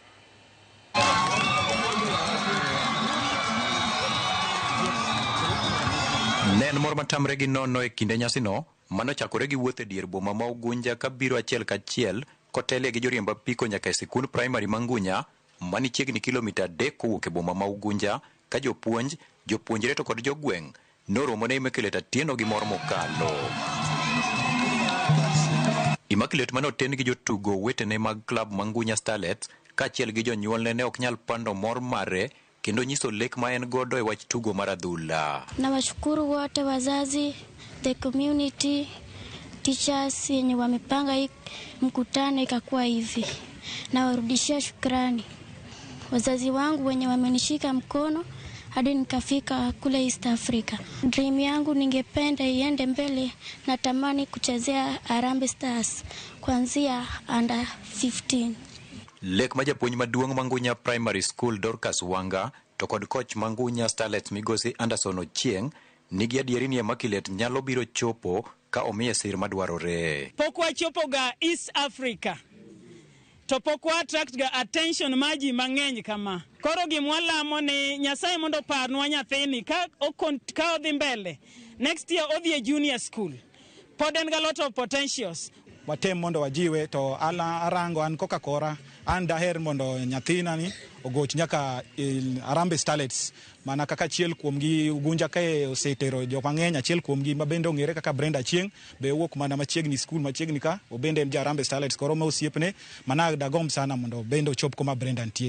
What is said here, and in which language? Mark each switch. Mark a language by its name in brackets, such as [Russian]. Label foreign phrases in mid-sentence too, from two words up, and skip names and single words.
[Luo (Kenya and Tanzania)] Nen mor matamre gi nono e kinde nyasino manochakore gi wuoth e dier boma ma Ugunja ka biro achiel kachiel kotele gi joriemb apiko nyaka e sikund [English] primary [Luo (Kenya and Tanzania)] ma Ngunya mani chiegni kilomita 3 kowuok e boma ma Ugunja ka jopuonjre to kod jogweng' noromo ne Immaculate Atieno gi mor mokalo. Immaculate manoten gi jotugo wetene mag klab ma Ngunya Starlets kaachiel gi jonyuolne ne ok nyal pando mor mare kendo nyiso lek ma en godo e wach tugo mar adhula. [Swahili] Nawashukuru wote wazazi, [English] the community, teachers [Swahili] yenye wamepanga hii mkutano ikakuwa hivi. Nawarudishia shukrani wazazi wangu wenye wamenishika mkono hadi nikafika kule East Africa. Dream yangu ningependa iende mbele, natamani kuchezea Harambee Stars kuanzia under 15. [Luo (Kenya and Tanzania)] Lek ma japuonj maduong' ma Ngunya Primary School Dorcas Wanga to kod coach ma Ngunya Starlets Migosi Anderson Ochieng nigi adieri ni Immaculate nyalo biro chopo ka omiye sir madwarore. Pok wachopo ga East Africa to pok wa attract ga attention maji mang'eny kama. Koro gimwalamo ni Nyasaye mondo parnwa nyathini ka odhi mbele. [English] Next year [Luo (Kenya and Tanzania)] odhi e [English] junior school. [Luo (Kenya and Tanzania)] Pod en ga [English] lot of potentials. [Luo (Kenya and Tanzania)] Watem mondo wajiwe to arango an koka kora an daher mondo nyathina ni ogoch nyaka Harambee Starlets mana kaka chiel kuomgi Ugunja kae osetero jok mang'eny achiel kuomgi ma bende ong'ere kaka Brenda Chieng be owuok mana machiegni school machiegni ka obende en ja Harambee Starlets koro ma osiepne mana dagomb sana mondo bende ochop kuma Brenda nitie.